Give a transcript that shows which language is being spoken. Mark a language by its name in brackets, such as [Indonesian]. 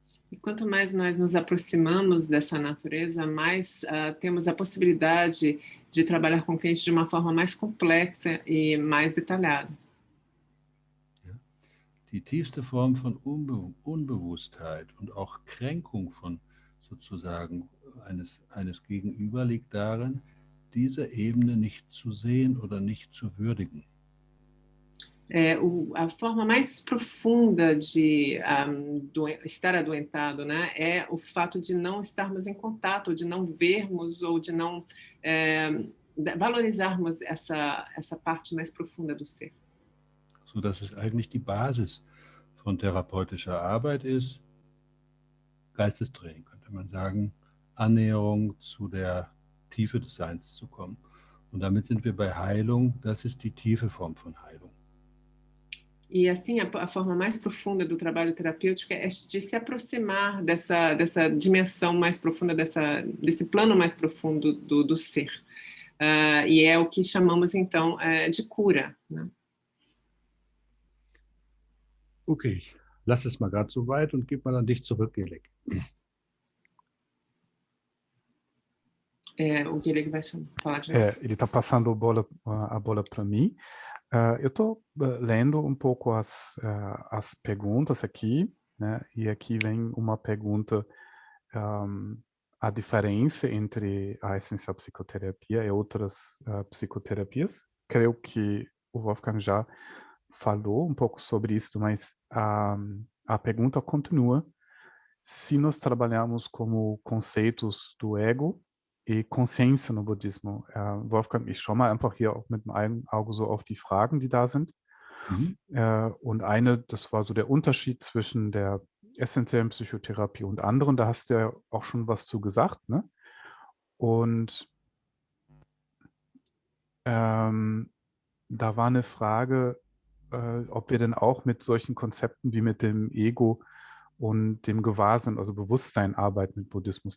[Portuguese] E quanto mais nós nos aproximamos dessa natureza, mais temos a possibilidade de trabalhar com o cliente de uma forma mais complexa e mais detalhada. [German] Die tiefste Form von Unbewusstheit und auch Kränkung von sozusagen eines Gegenüber liegt darin, diese Ebene nicht zu sehen oder nicht zu würdigen. [Portuguese] A forma mais profunda de estar adoentado, né, é o fato de não estarmos em contato, de não vermos ou de não valorizarmos essa parte mais profunda do ser. [German] So dass es eigentlich die Basis von therapeutischer Arbeit ist, Geistestraining, könnte man sagen, Annäherung zu der Tiefe des Seins zu kommen. Und damit sind wir bei Heilung, das ist die tiefe Form von Heilung. [Portuguese] E assim, a forma mais profunda do trabalho terapêutico é de se aproximar dessa dimensão mais profunda, desse plano mais profundo do ser. E é o que chamamos, então, de cura, né? Okay, [German] lass es mal gerade so weit und gib mal an dich zurück, Gelek. [Portuguese] O Guilherme vai falar de Ele está passando a bola para mim. Eu estou lendo um pouco as perguntas aqui, né? E aqui vem uma pergunta, a diferença entre a essencial psicoterapia e outras psicoterapias. Creio que o Wolfgang já falou um pouco sobre isso, mas a pergunta continua. Se nós trabalhamos como conceitos do Ego e Consciência no Buddhismo. [German] Wolfgang, ich schaue mal einfach hier auch mit einem Auge so auf die Fragen, die da sind. Und das war so der Unterschied zwischen der essentiellen Psychotherapie und anderen. Da hast du ja auch schon was zu gesagt, ne? Und da war eine Frage, ob wir denn auch mit solchen Konzepten wie mit dem Ego und dem Gewahrsinn, also Bewusstsein arbeiten mit Buddhismus.